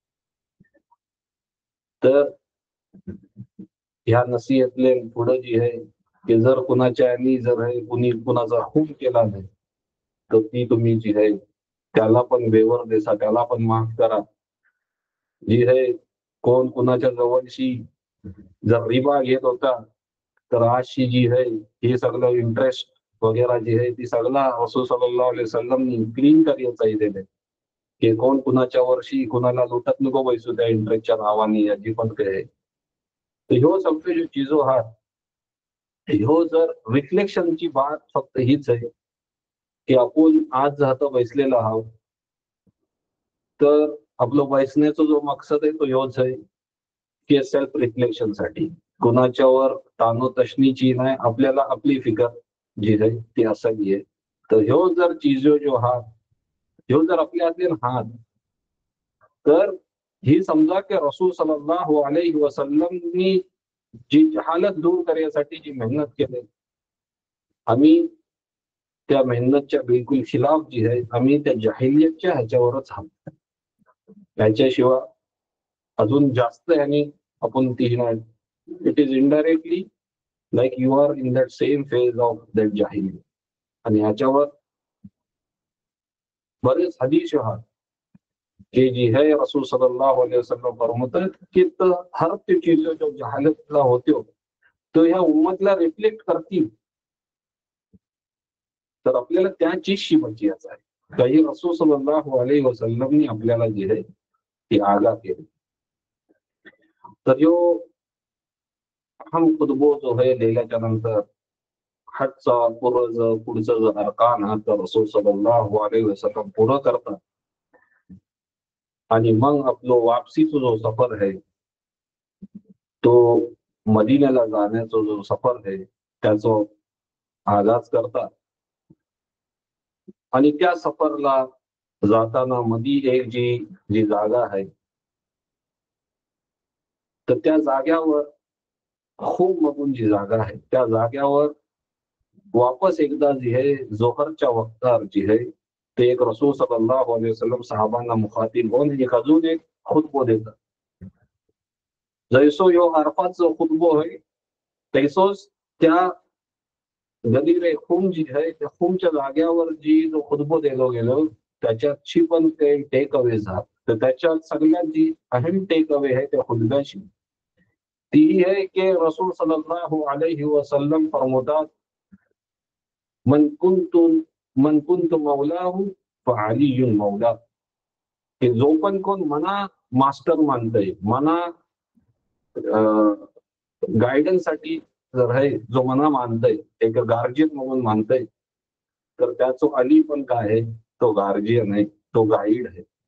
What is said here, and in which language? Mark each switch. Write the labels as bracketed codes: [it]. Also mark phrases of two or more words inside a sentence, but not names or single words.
[mr] तर ह्या नसीहतले पुढे जी आहे की जर कुणाच्या जर आहे कुणी कुणाचा खून केला नाही तर ती तुम्ही जी आहे त्याला पण वेवर देसा, त्याला पण माफ करा. जी आहे कोण कुणाच्या जवळशी जर रिबा घेत होता तर आजची जी आहे हे सगळं इंटरेस्ट वगैरे जी आहे ती सगळा रसूल [ar] صلى الله عليه وسلم [mr] क्लीन करायचं दिले, की कोण कुणाच्या वर्षी कुणाला लुटत नको बैसू त्या इंटरेस्टच्या नावाने याची पण काय. तर ह्यो सगळं जो चिजो हा ह्यो जर रिफ्लेक्शनची बात फक्त हीच आहे की आपण आज जाता बैसलेला आहोत तर आपलं बैसण्याचा जो मकसद आहे तो ह्योच आहे की [en] self reflection [mr] साठी कुणाच्यावर तानो तशनीची नाही, आपल्याला आपली फिकर जी आहे ती असावी आहे. तर ह्यो जर चिजो जो हा ह्यो जर आपल्यातले हात तर ही समजा की रसूल [ar] صلى الله عليه وسلم [mr] जी जहालत दूर करण्यासाठी जी मेहनत केली आम्ही त्या मेहनतच्या बिलकुल खिलाफ जी आहे आम्ही त्या जाहिलियतच्या ह्याच्यावरच आहोत. त्याच्याशिवाय अजून जास्त ह्यानी आपण ती [en] it is indirectly like you are in that same phase of that जाहिलियत. [mr] आणि ह्याच्यावर बरेच हदीस आहात कि जी है रसूल [ar] صلى الله عليه وسلم [mr] फरमाते की हर ते चीजें जो जहालतला होते हो तो ह्या उम्मतला रिफ्लेक्ट करतील, तर आपल्याला त्या चीजशी बचायचं आहे. काही रसूल [ar] صلى الله عليه وسلم [mr] आपल्याला जी आहे ती आगाह केली. तर जो हम खुतबो जो है लिहिल्याच्या नंतर हजचा पुढचं जो अर्कान हा तर रसूल [ar] صلى الله عليه وسلم [mr] पूर्ण करतात आणि मग आपलं वापसीचा जो सफर आहे तो मदिन्याला जाण्याचा जो सफर आहे त्याचा आगाज करतात. आणि त्या सफरला जाताना मधी एक जी जी जागा आहे तर त्या जाग्यावर खूप मधून जी जागा आहे त्या जाग्यावर वापस एकदा जी आहे जोहरच्या वक्तावर जी आहे ते एक रसूल [ar] صلى الله عليه وسلم [mr] साहबांना मुखातीब होऊन एक अजून एक खुतबो देतात. जैसो ह्यो अरफातचा खुतबो आहे तैसोच त्या गदीर खूम जी आहे त्या खूमच्या जाग्यावर जी जो खुतबो दिलो गेलो त्याच्यातची पण काही [en] take away [mr] झात. तर त्याच्यात सगळ्यात जी अहम [en] take away [mr] आहे त्या खुतब्याची ती है कि रसूल [ar] صلى الله عليه وسلم [mr] फरमातात [ar] من كنت مولاه فعلي مولاه, [mr] की जो पण कोण मना मास्टर मानतय, मना गायडन्स साठी जर आहे जो मना मानतय एक गार्जियन म्हणून मानतय तर त्याचो अली पण काय आहे तो गार्जियन आहे, तो गाईड आहे.